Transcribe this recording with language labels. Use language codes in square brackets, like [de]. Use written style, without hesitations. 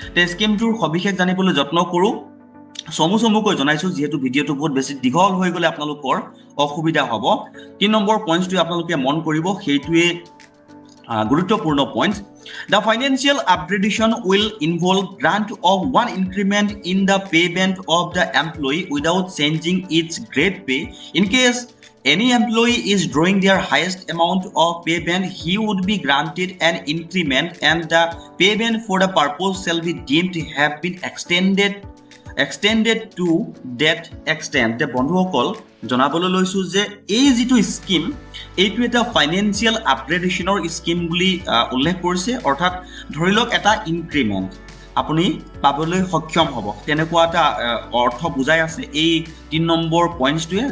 [as] স্কিমটোৰ সবিশেষ জানিবলৈ যত্ন কৰোঁ। চমুকৈ জনাইছোঁ, যিহেতু ভিডিঅ'টো বহুত বেছি দীঘল হৈ গ'লে আপোনালোকৰ অসুবিধা হ'ব। 3 নম্বৰ পইণ্টটোৱে আপোনালোকে মন কৰিব, সেইটোৱে গুৰুত্বপূৰ্ণ point. [en] The financial upgradation will involve grant of 1 increment in the pay band of the employee without changing its grade pay. In case any employee is drawing their highest amount of pay band, he would be granted an increment and the pay band for the purpose shall be deemed to have been extended to that extent। [as] বন্ধুসকল, জনাবলৈ লৈছোঁ যে এই যিটো scheme, এইটো এটা financial আপগ্ৰেডেশ্যনৰ scheme বুলি উল্লেখ কৰিছে। অৰ্থাৎ ধৰি লওক এটা ইনক্ৰিমেণ্ট আপুনি পাবলৈ সক্ষম হ'ব, তেনেকুৱা এটা অৰ্থ বুজাই আছে এই 3 নম্বৰ পইণ্টটোৱে।